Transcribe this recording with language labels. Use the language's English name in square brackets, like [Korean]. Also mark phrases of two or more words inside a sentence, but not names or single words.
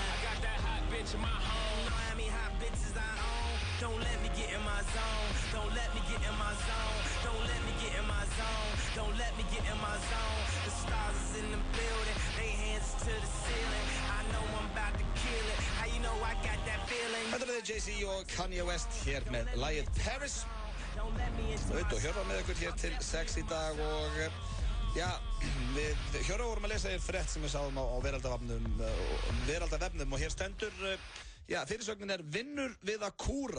[English] I got that hot bitch in my home. Know how many hot bitches I own. Don't let me get in my zone. Don't let me get in my zone. Don't let me get in my zone. Don't let me get in my zone. The stars is in the building, they hands to the ceiling. I know I'm about to kill it. How you know I got that feeling? [Icelandic] Þetta er Jay-Z og Kanye West hér með lagið Paris. Auðvitað og Hjörvar með ykkur hér til 6 í dag og já, við Hjörvar vorum að lesa í frétt sem við sáum á Veraldarvefnum og hér stendur Já, fyrirsögnin vinnur við að kúra.